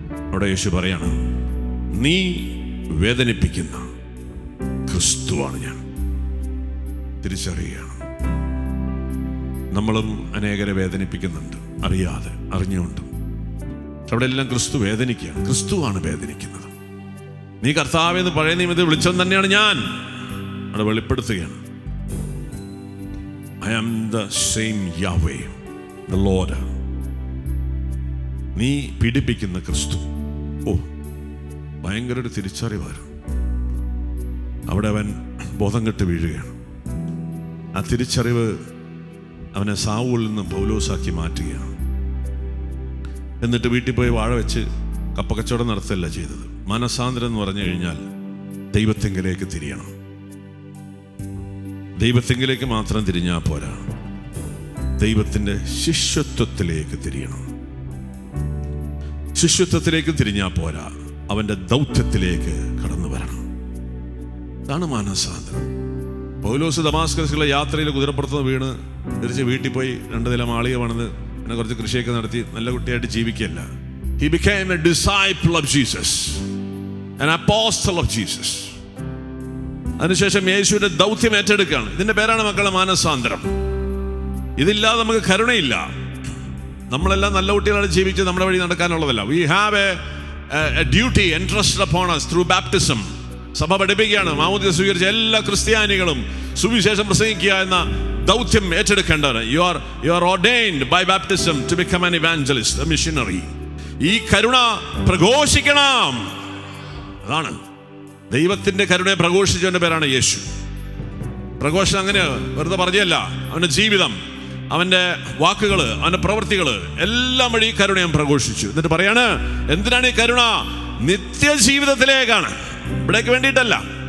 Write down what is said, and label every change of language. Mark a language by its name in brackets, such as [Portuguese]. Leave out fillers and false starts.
[Malayalam] അവിടെ യേശു പറയാണ്, നീ വേദനിപ്പിക്കുന്ന ക്രിസ്തുവാണ് ഞാൻ. തിരിച്ചറിയുകയാണ്. നമ്മളും അനേകരെ വേദനിപ്പിക്കുന്നുണ്ട്, അറിയാതെ, അറിഞ്ഞുകൊണ്ട്. അവിടെ എല്ലാം ക്രിസ്തു വേദനിക്കുകയാണ്. ക്രിസ്തുവാണ് വേദനിക്കുന്നത്. നീ കർത്താവെന്ന് പഴയ നിയമത്തിൽ വിളിച്ചവൻ തന്നെയാണ് ഞാൻ. അവിടെ വെളിപ്പെടുത്തുകയാണ്, [English] I am the same Yahweh, the Lord. [Malayalam] നീ പീഡിപ്പിക്കുന്ന ക്രിസ്തു. ഭയങ്കര ഒരു തിരിച്ചറിവായിരുന്നു. അവിടെ അവൻ ബോധം കെട്ട് വീഴുകയാണ്. ആ തിരിച്ചറിവ് അവനെ സാവൂളിൽ നിന്ന് പൗലോസാക്കി മാറ്റുകയാണ്. എന്നിട്ട് വീട്ടിൽ പോയി വാഴ വെച്ച് കപ്പക്കച്ചവടം നടത്തല്ല ചെയ്തത്. മനസാന്തരം എന്ന് പറഞ്ഞു കഴിഞ്ഞാൽ ദൈവത്തെങ്കിലേക്ക് തിരിയണം. ദൈവത്തെങ്കിലേക്ക് മാത്രം തിരിഞ്ഞാൽ പോരാ, ദൈവത്തിൻ്റെ ശിഷ്യത്വത്തിലേക്ക് തിരിയണം. ശിഷ്യത്വത്തിലേക്ക് തിരിഞ്ഞാൽ പോരാ, അവൻ്റെ ദൗത്യത്തിലേക്ക് കടന്നു വരണം. അതാണ് മാനസാന്തരം. പൗലോസ് ദമാസ്കസിലെ യാത്രയിൽ കുതിരപ്പുറത്ത് വീണ് തിരിച്ച് വീട്ടിൽ പോയി 2 നില മാളിക പണിത് പിന്നെ കുറച്ച് കൃഷിയൊക്കെ നടത്തി നല്ല കുട്ടിയായിട്ട് ജീവിക്കുകയല്ല. [English] He became a disciple of Jesus, an apostle of Jesus. [Malayalam] അതിനുശേഷം യേശുവിന്റെ ദൗത്യം ഏറ്റെടുക്കുകയാണ്. ഇതിന്റെ പേരാണ് മക്കളെ മാനസാന്തരം. ഇതില്ലാതെ നമുക്ക് കരുണയില്ല. നമ്മളെല്ലാം നല്ല കുട്ടികളാണ് ജീവിച്ച് നമ്മുടെ വഴി നടക്കാനുള്ളതല്ല. [English] We have a duty entrusted upon us through baptism. [Malayalam] സഭ പഠിപ്പിക്കുകയാണ്, മാമോദീസ സ്വീകരിച്ച എല്ലാ ക്രിസ്ത്യാനികളും സുവിശേഷം പ്രസംഗിക്കുക എന്ന ദൗത്യം ഏറ്റെടുക്കേണ്ടതാണ്. [English] You are ordained by baptism to become an evangelist, a missionary. [Malayalam] ഈ കരുണ പ്രഘോഷിക്കണം. അതാണ് ദൈവത്തിന്റെ കരുണയെ പ്രഘോഷിച്ചവന്റെ പേരാണ് യേശു. പ്രഘോഷണം അങ്ങനെ വെറുതെ പറഞ്ഞല്ല. അവന്റെ ജീവിതം, അവന്റെ വാക്കുകള്, അവന്റെ പ്രവൃത്തികള് എല്ലാം വഴി കരുണയും പ്രഘോഷിച്ചു. എന്നിട്ട് പറയാണ്, എന്തിനാണ് ഈ കരുണ? നിത്യജീവിതത്തിലേക്കാണ്, ഇവിടേക്ക് വേണ്ടിയിട്ടല്ല.